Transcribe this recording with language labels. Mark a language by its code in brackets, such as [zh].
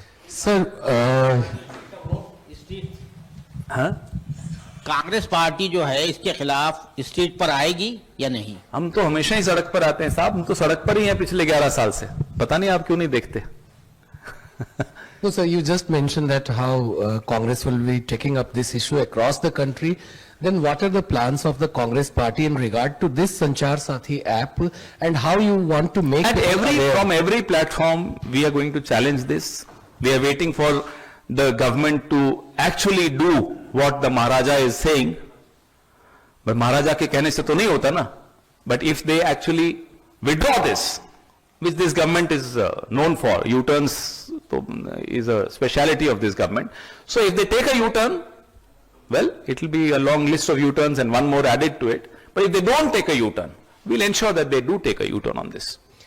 [en] sir [hi] हाँ, Congress party जो है इसके खिलाफ स्टेज पर आएगी या नहीं? हम तो हमेशा ही सड़क पर आते हैं साहब, हम तो सड़क पर ही हैं पिछले 11 साल से। पता नहीं आप क्यों नहीं देखते। [en] No, sir, you just mentioned that how Congress will be taking up this issue across the country. Then what are the plans of the Congress party in regard to this Sanchar Sathi app and how you want to make And people aware? from every platform, we are going to challenge this. We are waiting for the government to actually do what the Maharaja is saying. But [hi] Maharaja के कहने से तो नहीं होता ना. [en] But if they actually withdraw this, which this government is known for, U-turns is a speciality of this government. So if they take a U-turn, well, it will be a long list of U-turns and one more added to it. But if they don't take a U-turn, we'll ensure that they do take a U-turn on this.